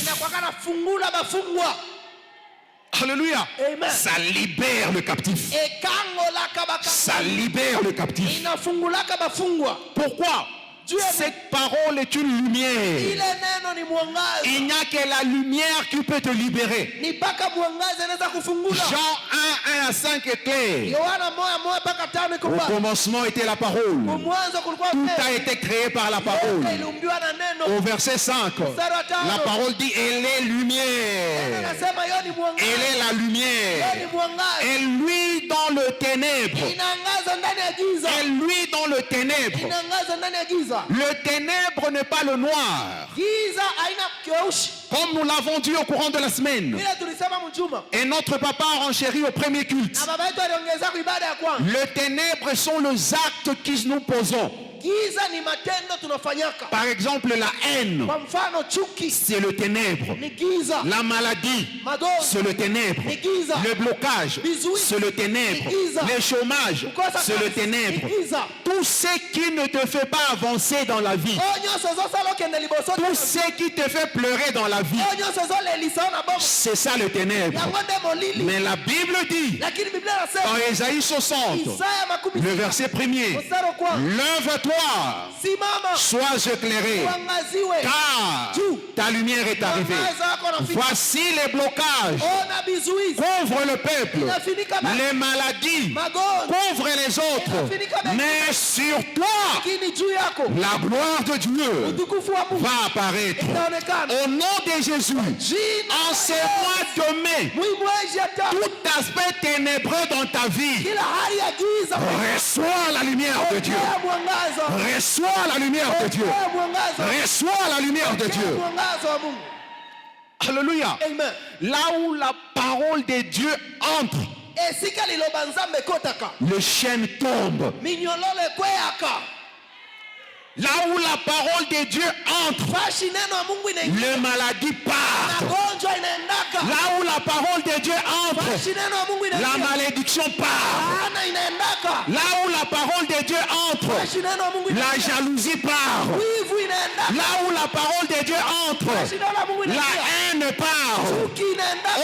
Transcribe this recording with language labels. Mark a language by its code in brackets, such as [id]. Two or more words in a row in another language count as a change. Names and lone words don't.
[sw] inakwaka na fungula bafungwa. [fr] Alléluia. Amen. Ça libère le captif. Ekango laka baka Ça libère le captif. [sw] inafungulaka bafungwa. [fr] Pourquoi? Cette parole est une lumière. [sw] Ile neno ni mwangaza. [fr] Il n'y a que la lumière qui peut te libérer. [sw] Ni mpaka mwangaza inaweza kufungula. [fr] Jean 1, 1 à 5 est clair. [sw] Yohana 1:1 mpaka 5 iko [fr] Au [sw] pale. [fr] commencement était la parole. [sw] Mwanzo kulikuwa [fr] Tout a [sw] neno. [fr] été créé par la parole. [sw] Iliumbiwa na neno. [fr] Au verset 5, [sw] Mstari wa tano. [fr] la parole dit, elle est lumière. [sw] Anasema hiyo ni mwangaza. [fr] Elle est la [sw] Hiyo [fr] lumière. [sw] ni mwangaza. [fr] Elle luit dans le ténèbre. [sw] Inaangaza ndani ya giza. [fr] Elle luit dans le ténèbre. [sw] Inaangaza ndani ya giza. [fr] Le ténèbre n'est pas le noir. [sw] Giza haina kieushi. [fr] Comme nous l'avons dit au courant de la semaine. [sw] Bila tulisema mjuma. [fr] Et notre papa a renchéri au premier culte. [sw] Na baba yetu aliongeza kwa ibada ya kwanza. [fr] Les ténèbres sont les actes que nous posons. [sw] Giza ni matendo tunafanyaka. [fr] Par exemple, la haine, [sw] Kwa mfano chuki [fr] c'est le ténèbre. [sw] ni giza. [fr] La maladie, [sw] Magonjwa [fr] c'est le ténèbre. [sw] ni giza. [fr] Le blocage, [sw] Vizuizi, [fr] c'est le ténèbre. [sw] ni giza. [fr] Le chômage, [sw] Kukosa [fr] c'est le [sw] kazi, [fr] ténèbre. [sw] ni giza. [fr] Tout ce qui ne te fait pas avancer dans la vie, [ln] Nyonso ezosala okende liboso. [fr] tout ce qui te fait pleurer dans la vie, [ln] Nyonso ezolelisa na bomo. [fr] c'est ça le ténèbre. [ln] Yango nde molili. [fr] Mais la Bible dit, [sw] Lakini Biblia inasema [fr] dans Ésaïe 60, [sw] Isaya makumi [fr] le [sw] sita, [fr] verset 1er, [sw] mstari wa kwanza, [fr] lève-toi, [sw] simama [fr] sois éclairé, [sw] uangaziwe, [fr] car ta lumière est arrivée. [sw] mwangaza wako unafika. [fr] Voici les blocages, [sw] Ona vizuizi [fr] couvre le peuple, [sw] inafinika [fr] les maladies, [sw] magonjwa, [fr] couvre les autres, mais sur toi, [sw] lakini juu yako [fr] la gloire de Dieu [sw] utukufu wa Mungu [fr] va apparaître. [sw] itaonekana. [fr] Au nom de Jésus, [sw] Jina [fr] en ce mois de mai, [sw] mwezi ya tatu, [fr] tout aspect ténébreux dans ta vie, [sw] kila hali ya giza [fr] reçois la lumière de Dieu. [sw] pokea mwangaza, [fr] Reçois la lumière de Dieu. [sw] pokea mwangaza, [fr] Reçois la lumière de [sw] pokea [fr] Dieu. [sw] mwangaza wa Mungu. [fr] Alléluia. Amen. Là où la parole de Dieu entre, [ln] Esika liloba Nzambe ekotaka, [fr] le chêne tombe. [ln] minyololo ekweyaka. [fr] Là où la parole de Dieu entre, [sw] Fashi neno ya Mungu inaingia, [fr] les maladies partent. [sw] magonjwa inaendaka. [fr] Là où la parole de Dieu entre, [sw] Fashi neno ya Mungu [fr] la [sw] inaingia, [fr] malédiction part. [sw] laana inaendaka. [fr] Là où la parole de Dieu entre, [sw] Fashi neno ya Mungu [fr] la [sw] inaingia, [fr] jalousie part. [sw] wivu inaendaka. [fr] Là où la parole de Dieu entre, [sw] Fashi neno ya Mungu [fr] la [sw] inaingia, [fr] haine part. [sw] chuki inaendaka.